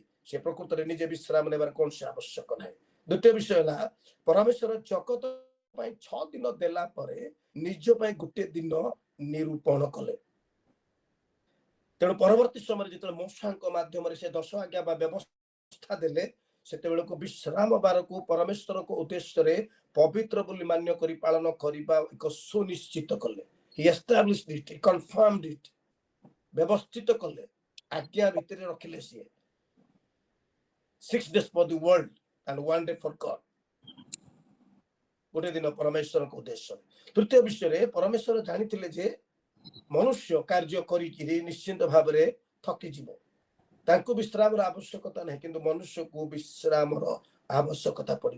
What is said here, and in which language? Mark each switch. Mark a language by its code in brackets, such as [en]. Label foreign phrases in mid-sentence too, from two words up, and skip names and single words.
[or] ସେ ପ୍ରକୃତରେ ନିଜେ ବିଶ୍ରାମ ନେବାର କୌଣସି ଆବଶ୍ୟକ ନାହିଁ। ଦ୍ୱିତୀୟ ବିଷୟ ହେଲା ପରମେଶ୍ୱର ଜଗତ ପାଇଁ 6 ଦିନ ଦେଲା ପରେ ନିଜ ପାଇଁ ଗୋଟେ ଦିନ ନିରୂପଣ କଲେ। ତେଣୁ ପରବର୍ତ୍ତୀ ସମୟରେ ଯେତେବେଳେ ମୋଶାଙ୍କ ମାଧ୍ୟମରେ ସେ 10 ଆଜ୍ଞା ବା ବ୍ୟବସ୍ଥା ଦେଲେ, ସେତେବେଳକୁ ବିଶ୍ରାମ ବାରକୁ ପରମେଶ୍ୱରଙ୍କ ଉଦ୍ଦେଶ୍ୟରେ ପବିତ୍ର ବୋଲି ମାନ୍ୟ କରି ପାଳନ କରିବା ଏକ ସୁନିଶ୍ଚିତ କଲେ। [en] He established it, he confirmed it, [or] ବ୍ୟବସ୍ଥିତ କଲେ, ଆଜ୍ଞା ଭିତରେ ରଖିଲେ ସିଏ। [en] 6 days for the world and 1 day for God. [or] ଗୋଟେ ଦିନ ପରମେଶ୍ୱରଙ୍କ ଉଦ୍ଦେଶ୍ୟରେ। ତୃତୀୟ ବିଷୟରେ ପରମେଶ୍ୱର ଜାଣିଥିଲେ ଯେ ମନୁଷ୍ୟ କାର୍ଯ୍ୟ କରିକିରି ନିଶ୍ଚିନ୍ତ ଭାବରେ ଥକିଯିବ। ତାଙ୍କୁ ବିଶ୍ରାମର ଆବଶ୍ୟକତା ନାହିଁ, କିନ୍ତୁ ମନୁଷ୍ୟକୁ ବିଶ୍ରାମର ଆବଶ୍ୟକତା ପଡିବ।